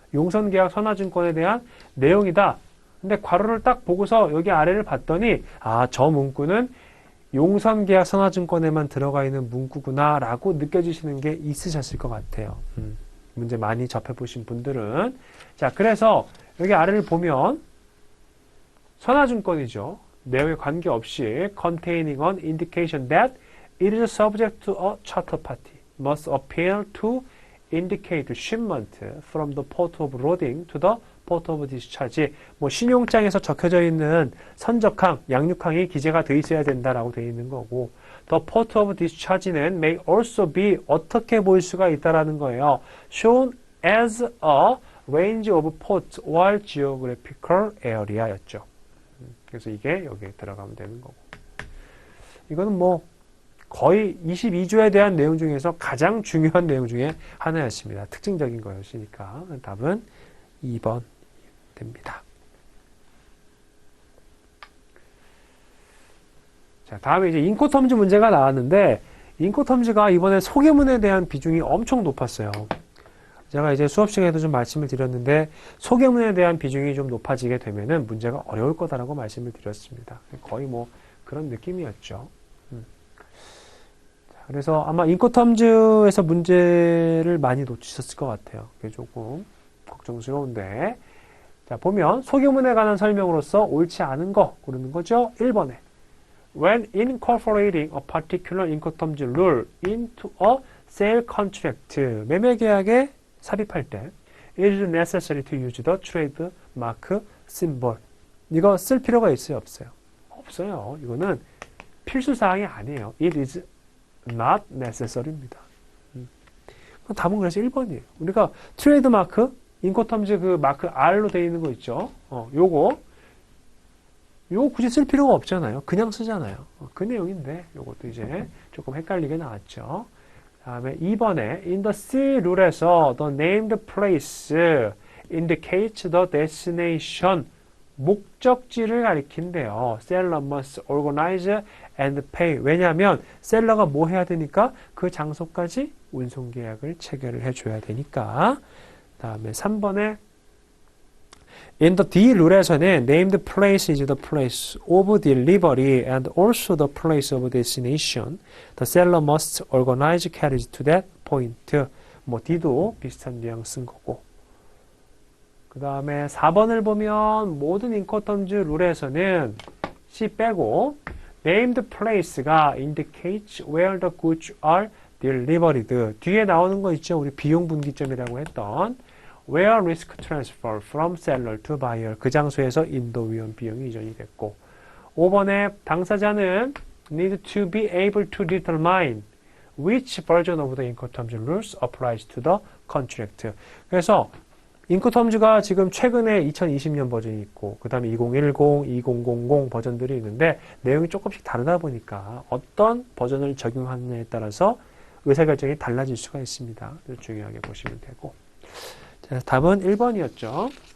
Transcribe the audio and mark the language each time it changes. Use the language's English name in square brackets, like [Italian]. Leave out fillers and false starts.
[Korean] 용선계약 선화증권에 대한 내용이다. 근데 괄호를 딱 보고서 여기 아래를 봤더니 저 문구는 용선계약 선화증권에만 들어가 있는 문구구나 라고 느껴지시는 게 있으셨을 것 같아요. 문제 많이 접해보신 분들은. 자, 그래서 여기 아래를 보면 선화증권이죠. [English] 내용에 관계없이 containing an indication that it is subject to a charter party must appear to indicate shipment from the port of loading to the port of discharge. [Korean] 뭐 신용장에서 적혀져 있는 선적항, 양육항이 기재가 돼 있어야 된다라고 돼 있는 거고, [English] the port of discharge [Korean] 는 [English] may also be [Korean] 어떻게 보일 수가 있다라는 거예요. [English] shown as a range of ports or geographical area였죠. [Korean] 그래서 이게 여기에 들어가면 되는 거고. 이거는 뭐 거의 22조에 대한 내용 중에서 가장 중요한 내용 중에 하나였습니다. 특징적인 거였으니까 답은 2번 됩니다. 자, 다음에 이제 인코텀즈 문제가 나왔는데 인코텀즈가 이번에 소개문에 대한 비중이 엄청 높았어요. 제가 이제 수업 시간에도 좀 말씀을 드렸는데 소개문에 대한 비중이 좀 높아지게 되면은 문제가 어려울 거다라고 말씀을 드렸습니다. 거의 뭐 그런 느낌이었죠. 그래서 아마 인코텀즈에서 문제를 많이 놓치셨을 것 같아요. 그게 조금 걱정스러운데. 자, 보면 소개문에 관한 설명으로서 옳지 않은 거 고르는 거죠. [English] 1번에 When incorporating a particular incoterms rule into a sale contract, [Korean] 매매 계약에 삽입할 때 [English] it is necessary to use the trademark symbol. [Korean] 이거 쓸 필요가 있어요, 없어요? 없어요. 이거는 필수 사항이 아니에요. [English] It is not necessary [Korean] 입니다. 답은 그래서 1번이에요. 우리가 트레이드 마크, 인코텀즈 그 마크 R로 되어 있는 거 있죠. 요거 굳이 쓸 필요가 없잖아요. 그냥 쓰잖아요. 그 내용인데 요것도 이제 조금 헷갈리게 나왔죠. 다음에 2번에 [English] in the C 룰에서 the named place indicates the destination [Korean] 목적지를 가리킨대요. [English] seller must organize and pay. [Korean] 왜냐하면 셀러가 뭐 해야 되니까 그 장소까지 운송 계약을 체결을 해줘야 되니까. 다음에 3번에 [English] in the D 룰에서는 named place is the place of delivery and also the place of destination. The seller must organize carriage to that point. [Korean] 뭐 D도 비슷한 뉘앙스인 거고. 그 다음에 4번을 보면 모든 인코텀즈 룰에서는 C 빼고 named place가 [English] indicates where the goods are delivered. [Korean] 뒤에 나오는 거 있죠. 우리 비용 분기점이라고 했던 [English] where risk transfer from seller to buyer. [Korean] 그 장소에서 인도 위험 비용이 이전이 됐고 5번에 당사자는 [English] need to be able to determine which version of the incoterms rules applies to the contract. [Korean] 그래서 인코텀즈가 지금 최근에 2020년 버전이 있고 그 다음에 2010, 2000 버전들이 있는데 내용이 조금씩 다르다 보니까 어떤 버전을 적용하느냐에 따라서 의사결정이 달라질 수가 있습니다. 중요하게 보시면 되고. 자, 답은 1번이었죠.